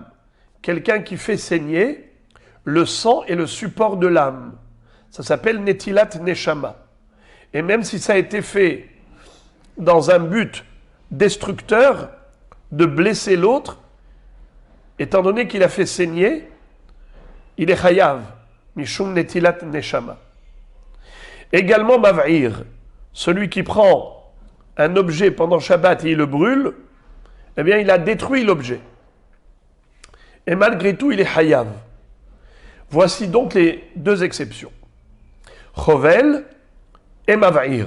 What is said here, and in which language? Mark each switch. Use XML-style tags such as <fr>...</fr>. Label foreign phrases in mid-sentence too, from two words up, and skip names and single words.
<fr>Quelqu'un qui fait saigner, le sang est le support de l'âme. Ça s'appelle</fr> <he>נטילת נשמה.</he> <fr>Et même si ça a été fait dans un but destructeur, de blesser l'autre, étant donné qu'il a fait saigner, il est</fr> <he>חייב, משום נטילת נשמה.</he> <fr>Également mav'ir, celui qui prend un objet pendant Shabbat et il le brûle, eh bien il a détruit l'objet. Et malgré tout, il est hayav. Voici donc les deux exceptions.</fr> <he>Chovel et mav'ir.</he>